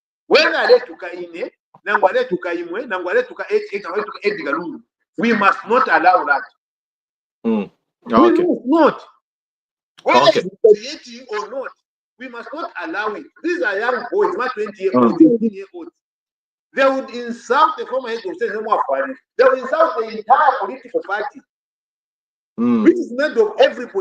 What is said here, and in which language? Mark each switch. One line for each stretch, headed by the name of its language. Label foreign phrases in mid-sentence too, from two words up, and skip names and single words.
Bemba: When aletuka ine, nangwaletuka imwe, nangwaletuka 88, nangwaletuka Edgar,
English: we must not allow that. Okay. We must not. Whether Okay. it's creating or not, we must not allow it. These are young boys, not 20-year-olds, 18-year-olds. They would insult the former head of state. They would insult the entire political party, which is made of everybody.